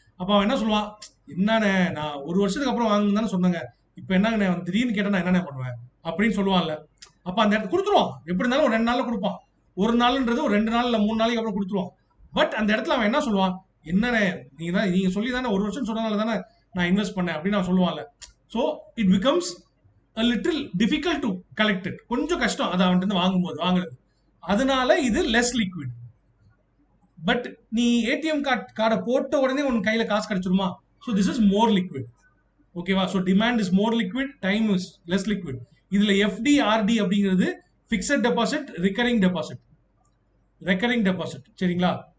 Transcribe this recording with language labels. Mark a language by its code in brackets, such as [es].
[ta] அப்போ அவன் என்ன சொல்லுவான், என்னண்ணே நான் 1 வருஷத்துக்கு அப்புறம் வாங்கணும்னு தானே சொன்னாங்க, இப்போ என்னங்கண்ணே திடீர்னு கேட்டால் நான் என்னண்ணே பண்ணுவேன் அப்படின்னு சொல்லுவான்ல. அப்போ அந்த இடத்துல கொடுத்துருவான். எப்படி இருந்தாலும் ஒரு 2 நாளில் கொடுப்பான். ஒரு நாள்ன்றது ஒரு 2 நாள் இல்லை 3 நாளைக்கு அப்புறம் கொடுத்துருவான். பட் அந்த இடத்துல அவன் என்ன சொல்லுவான், என்னண்ணே நீங்க சொல்லி தானே 1 வருஷம் சொன்னதால தானே நான் இன்வெஸ்ட் பண்ணேன் அப்படின்னு அவன் சொல்லுவான்ல. [en] So it becomes a little difficult to collect it. [ta] கொஞ்சம் கஷ்டம் அதை அவன்கிட்ட வாங்குறது. அதனால இது லெஸ் லிக்விட். பட் நீ ஏடிஎம் கார்டை போட்ட உடனே உன் கையில காசு கிடைச்சிருமா? [en] So this is more liquid. ஓகேவா? So demand is more liquid, time is less liquid. [ta] இதுல எஃப்டி ஆர்டி அப்படிங்கிறது ஃபிக்ஸட் டெபாசிட், ரெக்கரிங் டெபாசிட். சரிங்களா?